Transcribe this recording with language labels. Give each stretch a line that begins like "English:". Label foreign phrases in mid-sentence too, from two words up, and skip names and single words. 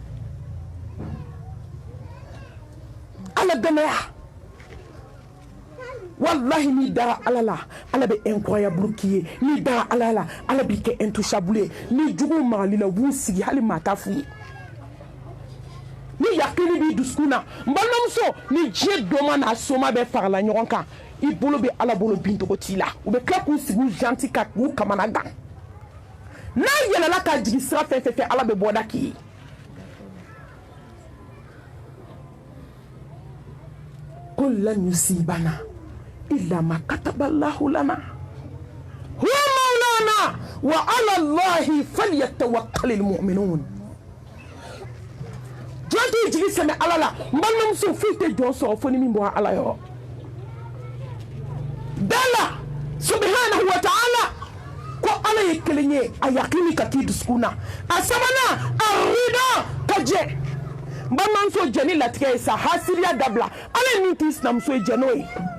Bambara: ala dɛmɛya wallahi n'i dara ala la ala bɛ incroyable k'i ye n'i dara ala la ala b'i kɛ intouchable ye ni juguw magali la u b'u sigi hali maa t'a f'u ye ni yakini b'i dusukun na n balimamuso ni diɲɛ doma n'a soma bɛɛ farala ɲɔgɔn kan i bolo bɛ ala bolo bincogo t'i la u bɛ tila k'u sigi u janti ka k'u kamana gan n'a yɛlɛla ka jigin sira fɛn fɛn fɛ ala bɛ bɔda k'i ye
Arabic: قل لن يصيبنا إلا ما كتب الله لنا هو مولانا وعلى الله فليتوكل المؤمنون
Bambara: jɔn t'i jigi sɛmɛ ala la n balimamuso foyi tɛ jɔn sɔrɔ fo ni min bɔra ala yɔrɔ dala
Arabic: سبحانه وتعالى
Bambara: ko ala ye kelen ye a yakini ka k'i dusukun na a sabanan a rida ka jɛ n balimamuso jɛ ni latigɛ ye sa hasiriya dabila ala ye min k'i sinamuso ye jɛ n'o ye